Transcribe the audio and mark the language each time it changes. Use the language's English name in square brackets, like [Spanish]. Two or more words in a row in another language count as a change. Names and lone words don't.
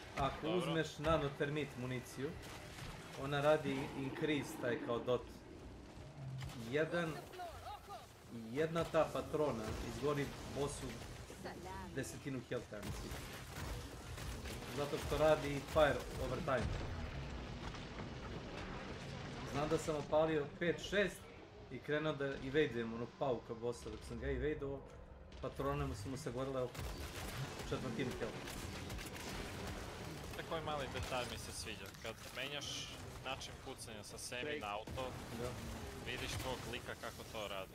[Serbian] Ako uzmeš nanotermit municiju, ona radi increase taj kao dot. Jedna ta patrona izgori bossu 10 health, ja mislim. Zato što radi [English] fire over time. [Serbian] Znam da sam opalio 5-6 i krenuo da evadeujem onog pauka bossa. Dok sam ga evadeo, patrone su mu se gorile oko 1/4 health. Koji mali detalj mi se sviđa. Kad menjaš način pucanja sa semi na auto, vidiš tog lika kako to radi.